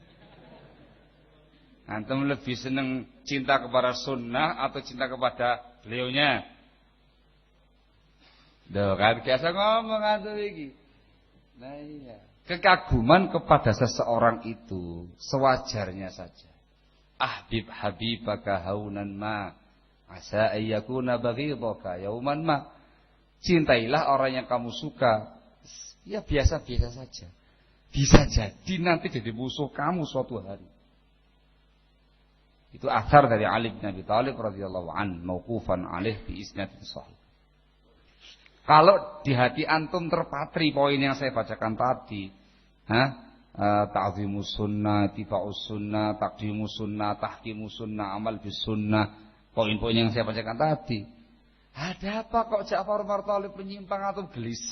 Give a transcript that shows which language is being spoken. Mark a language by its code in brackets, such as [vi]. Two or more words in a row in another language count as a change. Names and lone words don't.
[id] Antum lebih senang cinta kepada sunnah atau cinta kepada beliaunya? Duh, kan biasa ngomong antum iki. Nah iya. Kekaguman kepada seseorang itu sewajarnya saja. [ar] أحبب حبيبك هونا ما. عسى أن يكون بغيضك يوما ما. [id] Cintailah orang yang kamu suka. Ya biasa-biasa saja. Bisa jadi nanti jadi musuh kamu suatu hari. Itu athar dari Ali bin Abi Thalib [ar] رضي الله عن, موقوفا عليه بإسناد صحيح. [id] Kalau di hati antum terpatri poin yang saya bacakan tadi, [ar] تعظيم السنة، اتباع السنة، تقديم السنة، تحكيم السنة، العمل بالسنة, [id] poin-poin yang saya bacakan tadi. Ada apa kok Ja'far bin Thalib menyimpang atau gelisah?